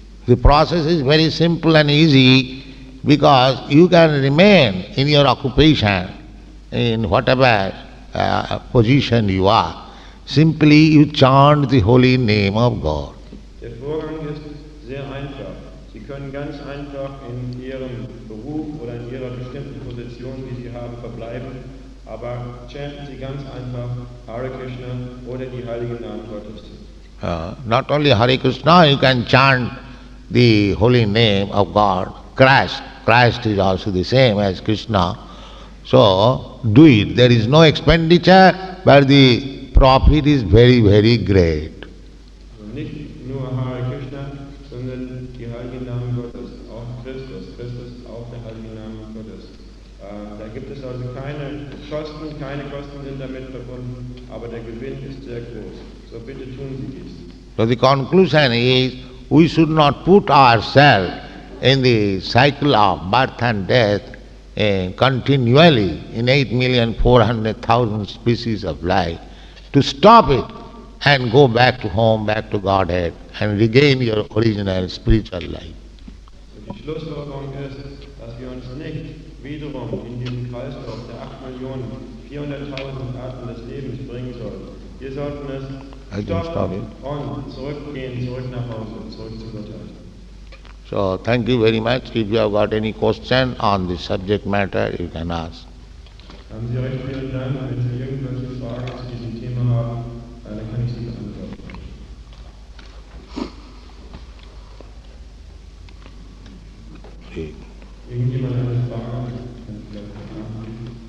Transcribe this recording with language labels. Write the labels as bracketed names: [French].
[English] The process is very simple and easy because you can remain in your occupation, in whatever position you are. Simply you chant the holy name of God. [German] Der Vorgang ist sehr einfach. Sie können ganz einfach in Ihrem Beruf oder in Ihrer bestimmten Position, die Sie haben, verbleiben, aber chanten Sie ganz einfach Hare Krishna oder die heiligen Namen Gottes. [English] Not only Hare Krishna, you can chant the holy name of God, Christ. Christ is also the same as Krishna. So, do it. There is no expenditure, but the profit is very, very great. [German] Nicht nur Hare Krishna, sondern die heiligen Namen Gottes, auch Christus. Christus ist auch der heilige Name Gottes. Da gibt es also keine Kosten sind damit verbunden, aber der Gewinn ist sehr groß. So bitte tun Sie dies. [English] So the conclusion is, we should not put ourselves in the cycle of birth and death continually in 8,400,000 species of life. To stop it and go back to home, back to Godhead and regain your original spiritual life. [German] Die Schlussfolgerung ist, dass wir uns nicht wiederum in diesen Kreislauf der 8.400.000 Arten des Lebens bringen sollten. Wir sollten es stoppen und zurückgehen, zurück nach Hause, zurück zu Gottheit. [English] So, thank you very much. If you have got any question on the subject matter, you can ask. [German] Haben Sie recht vielen Dank. Wenn Sie irgendwelche Fragen zu diesem Thema haben, dann kann ich sie beantworten. [English] Okay. [German] Irgendjemand hat eine Frage? Kann ich vielleicht nachgeben?